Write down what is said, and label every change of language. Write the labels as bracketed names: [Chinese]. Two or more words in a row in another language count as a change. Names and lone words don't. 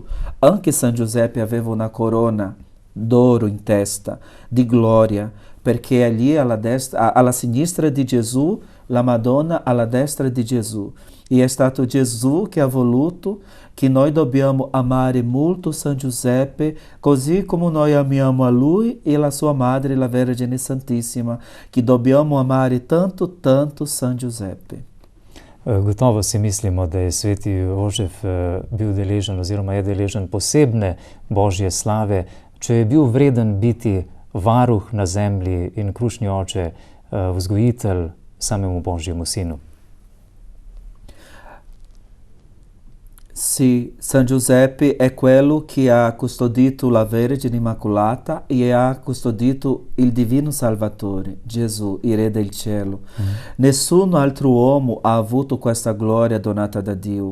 [Italian] Anche San Giuseppe aveva una corona d'oro in testa, di gloria, perché è lì alla sinistra di Gesù, la Madonna alla destra di Gesù. E è stato Gesù che ha voluto che noi dobbiamo amare molto San Giuseppe, così come noi amiamo a lui e la sua madre, la Vergine Santissima, che dobbiamo amare tanto, tanto San Giuseppe. [Slovenian] Gotovo si mislimo, da je sveti Jožef bil deležen oziroma je deležen posebne božje slave, če je bil vreden biti varuh na zemlji in krušni oče, vzgojitelj samemu Božjemu sinu. [Italian] Sì, San Giuseppe è quello che ha custodito la Vergine Immacolata e ha custodito il Divino Salvatore, Gesù, il Re del Cielo. Nessun altro uomo ha avuto questa gloria donata da Dio.